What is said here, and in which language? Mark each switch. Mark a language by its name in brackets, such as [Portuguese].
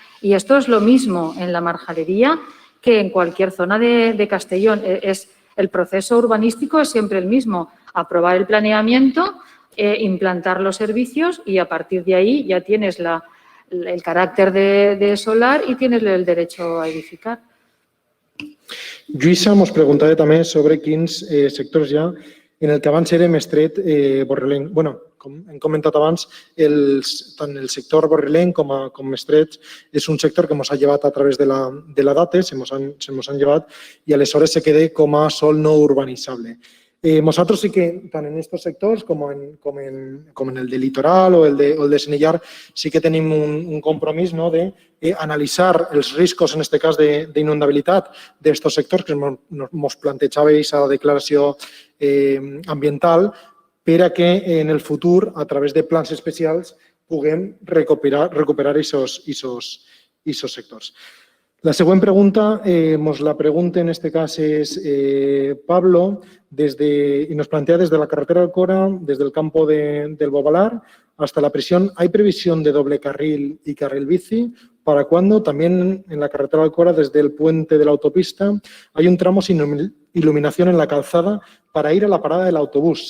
[Spanish] Y esto es lo mismo en la marjalería que en cualquier zona de Castellón. El proceso urbanístico es siempre el mismo. Aprobar el planeamiento, implantar los servicios y a partir de ahí ya tienes el carácter de solar y tienes el derecho a edificar. [Catalan] Lluïsa mos preguntava també sobre quins sectors hi ha en el que abans era Mestret Borrelenc. Bueno, com hem comentat abans, tant el sector Borrelenc com Mestret és un sector que ens ha llevat a través de la DATE, se mos han llevat i aleshores se queda com a sòl no urbanitzable. Nosaltres sí que, tant en aquests sectors com en el de Litoral o el de Senellar, sí que tenim un compromís, no, de analitzar els riscos, en aquest cas d'inundabilitat, d'aquests sectors que ens plantejava aquesta declaració ambiental per a que en el futur, a través de plans especials, puguem recuperar aquests sectors. La següent pregunta, ens la pregunta en este cas és Pablo, [Spanish] y nos plantea desde la carretera Alcora, desde el campo del Bobalar hasta la prisión. ¿Hay previsión de doble carril y carril bici? ¿Para cuándo? También en la carretera Alcora, desde el puente de la autopista, hay un tramo sin iluminación en la calzada para ir a la parada del autobús.